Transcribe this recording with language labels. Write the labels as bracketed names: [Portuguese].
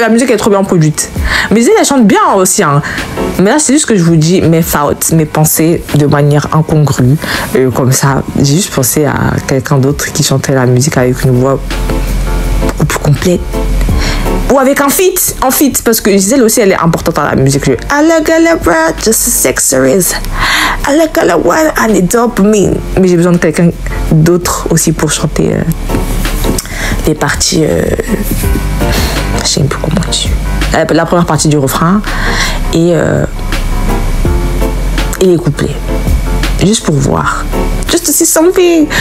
[French] La musique est trop bien produite. Mais Gisèle, elle chante bien aussi, hein. Mais là, c'est juste que je vous dis mes thoughts, mes pensées de manière incongrue. Comme ça, j'ai juste pensé à quelqu'un d'autre qui chantait la musique avec une voix beaucoup plus complète. Ou avec un feat, parce que Gisèle aussi, elle est importante dans la musique. [English] I look at the world, just as accessories. I look at the world, I need dopamine. [French] Mais j'ai besoin de quelqu'un d'autre aussi pour chanter les parties. Je sais plus comment dire. La première partie du refrain et les couplets. Juste pour voir. [English] Just to see something.